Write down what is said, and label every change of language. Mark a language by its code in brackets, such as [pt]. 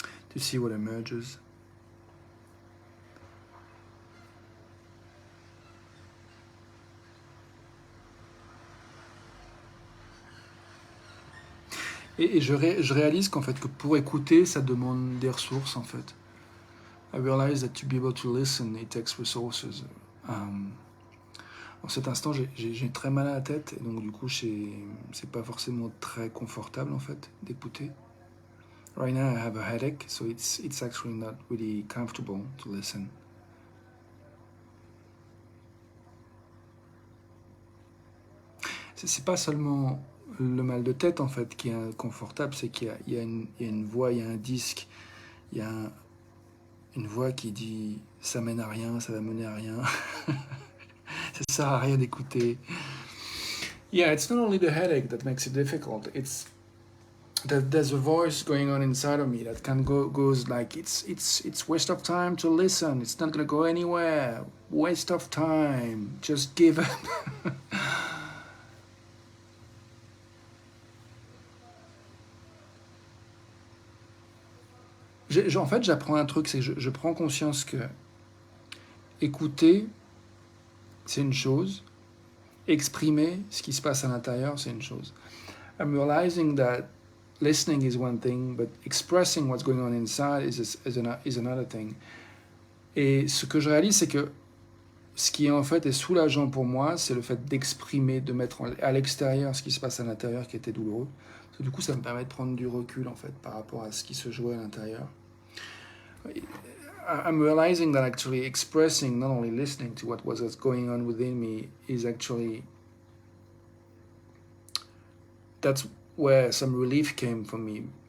[en] To see what emerges. [fr] Et je réalise qu'en fait, que pour écouter, ça demande des ressources en fait. [en] I realize that to be able to listen, it takes resources. [fr] En cet instant, j'ai très mal à la tête, et donc du coup, c'est pas forcément très confortable en fait d'écouter. [en] Right now, I have a headache, so it's actually not really comfortable to listen. [fr] C'est pas seulement le mal de tête en fait qui est inconfortable, c'est qu'il y a une voix, il y a un disque, il y a une voix qui dit ça mène à rien, ça va mener à rien, ça sert à rien d'écouter. [en] Yeah, it's not only the headache that makes it difficult, it's that there's a voice going on inside of me that goes like it's waste of time to listen, it's not gonna go anywhere, waste of time, just give up. [fr] En fait, j'apprends un truc, c'est que je prends conscience que écouter, c'est une chose, exprimer ce qui se passe à l'intérieur, c'est une chose. [en] I'm realizing that listening is one thing, but expressing what's going on inside is another thing. [fr] Et ce que je réalise, c'est que ce qui en fait est soulageant pour moi, c'est le fait d'exprimer, de mettre à l'extérieur ce qui se passe à l'intérieur qui était douloureux. Parce que du coup, ça me permet de prendre du recul en fait par rapport à ce qui se jouait à l'intérieur. [en] I'm realizing that actually expressing, not only listening to what was going on within me, is actually, that's where some relief came for me.